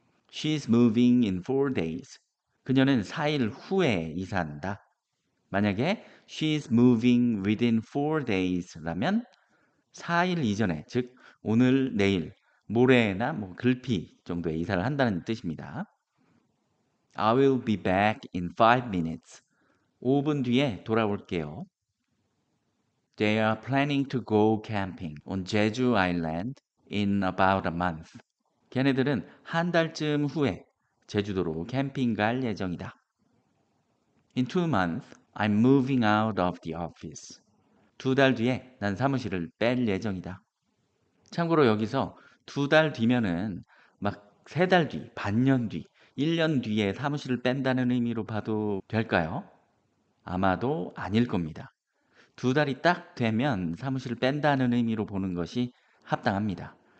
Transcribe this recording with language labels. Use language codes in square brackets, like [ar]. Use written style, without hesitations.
[en] She's moving in 4 days. [ko] 그녀는 4일 후에 이사한다. 만약에 [en] She's moving within 4 days [ko] 라면 4일 이전에, 즉 오늘, 내일, 모레나 뭐 글피 정도에 이사를 한다는 뜻입니다. [en] I will be back in 5 minutes. [ko] 5분 뒤에 돌아올게요. [en] They are planning to go camping on Jeju Island in about a month. [ko] 걔네들은 한 달쯤 후에 제주도로 캠핑 갈 예정이다. [en] In 2 months, I'm moving out of the office. [ko] 2달 뒤에 난 사무실을 뺄 예정이다. 참고로 여기서 2달 뒤면은 막 3달 뒤, 반년 뒤, 1년 뒤에 사무실을 뺀다는 의미로 봐도 될까요? 아마도 아닐 겁니다. 2달이 딱 되면 사무실을 뺀다는 의미로 보는 것이 합당합니다.